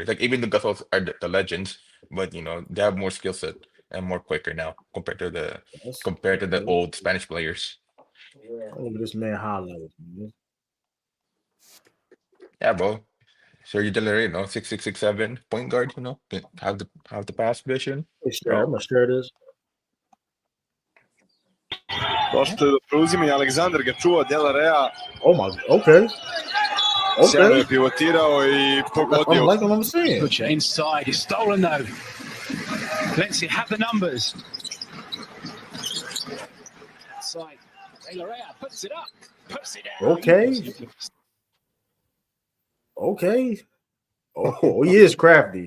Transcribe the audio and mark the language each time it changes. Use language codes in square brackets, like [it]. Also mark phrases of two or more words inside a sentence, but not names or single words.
[en] Like even the Gasols are the legends, but they have more skill set and more quicker now compared to the old Spanish players. Look at this man highlights. Yeah, bro. Sergio De La Rey, 6'6", 6'7", point guard. Can have the pass vision. I'm gonna share this. [sr] Došli do preuzimanja Aleksandar ga čuva Dela Rea. [en] Oh my, okay. [sr] Sjajno je pivotirao I pogodio. [en] Like what I'm saying. Butcher inside, he's stolen though. Valencia have the numbers. Outside, Dela Rea puts it up, puts it down. Okay. Oh, he is crafty.